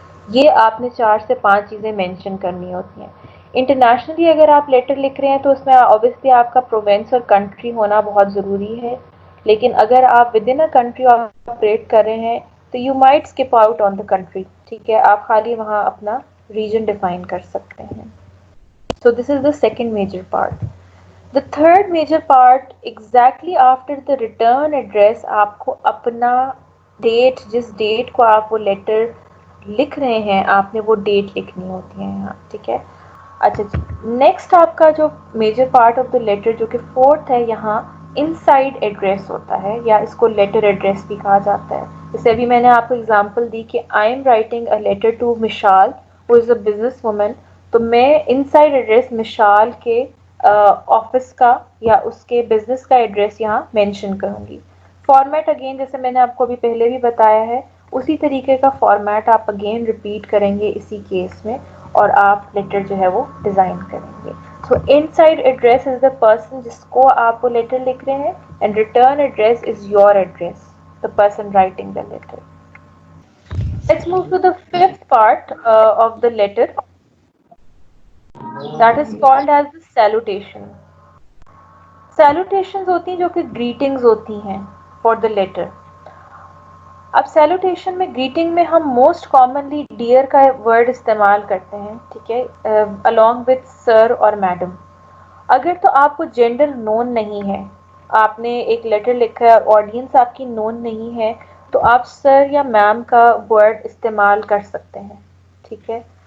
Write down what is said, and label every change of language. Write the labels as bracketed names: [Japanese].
[Urdu] یہ آپ نے 4 سے 5 چیزیں مینشن کرنی ہوتی ہیں. انٹرنیشنلی اگر آپ لیٹر لکھ رہے ہیں تو اس میں obviously آپ کا پروونس اور کنٹری ہونا بہت ضروری ہے, لیکن اگر آپ [English] within a country [Urdu] operate کر رہے ہیں تو [English] You might skip out on the country. [Urdu] ٹھیک ہے, آپ خالی وہاں اپنا ریجن ڈیفائن کر سکتے ہیں. [English] So this is the second major part. The third major part exactly after the return address [Urdu] آپ کو اپنا ڈیٹ, جس ڈیٹ کو آپ وہ لیٹر لکھ رہے ہیں آپ نے وہ ڈیٹ لکھنی ہوتی ہے یہاں. ٹھیک ہے, اچھا جی, نیکسٹ آپ کا جو major part of the letter جو کہ فورتھ ہے, یہاں ان سائڈ ایڈریس ہوتا ہے یا اس کو لیٹر ایڈریس بھی کہا جاتا ہے. جیسے ابھی میں نے آپ کو اگزامپل دی کہ [English] I'm writing a letter to Mashal who is a business woman, [Urdu] تو میں ان سائڈ ایڈریس مشال کے آفس کا یا اس کے بزنس کا ایڈریس یہاں مینشن کروں گی. فارمیٹ اگین جیسے میں نے آپ کو ابھی پہلے بھی بتایا ہے اسی طریقے کا فارمیٹ آپ اگین ریپیٹ کریں گے اسی کیس میں, اور آپ لیٹر جو ہے وہ ڈیزائن کریں گے. سو [English] inside address is the person [Urdu] جس کو آپ وہ لیٹر لکھ رہے ہیں, [English] And return address is your address, the person writing the letter. Let's move to the fifth part of the letter, that is called as the salutation. [Urdu] Salutations ہوتی ہیں جو کہ greetings ہوتی ہیں [English] for the letter. [Urdu] اب salutation میں greeting میں ہم [English] most commonly [Urdu] dear کا word استعمال کرتے ہیں, ٹھیک ہے, [English] along with sir [Urdu] اور madam. اگر تو آپ کو جینڈر نون نہیں ہے, آپ نے ایک لیٹر لکھا ہے, آڈینس آپ کی نون نہیں ہے, تو آپ سر یا میم کا ورڈ استعمال کر سکتے ہیں, ٹھیک ہے.